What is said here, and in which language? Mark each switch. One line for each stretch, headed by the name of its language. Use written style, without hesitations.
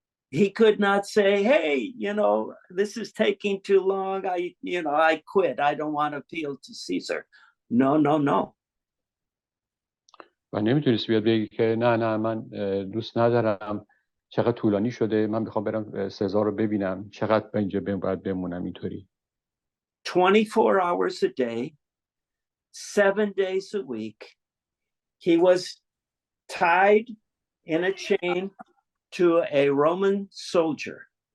English: He could not say, hey, this is taking too long. I quit. I don't want to appeal to Caesar. No.
Persian: و نمیتونست بیاد بگه که نه من دوست ندارم، چقدر طولانی شده، من میخوام برم سزار رو ببینم، چقدر اینجا باید بمونم اینطوری.
English: 24 hours a day, 7 days a week, he was tied in a chain to a Roman soldier.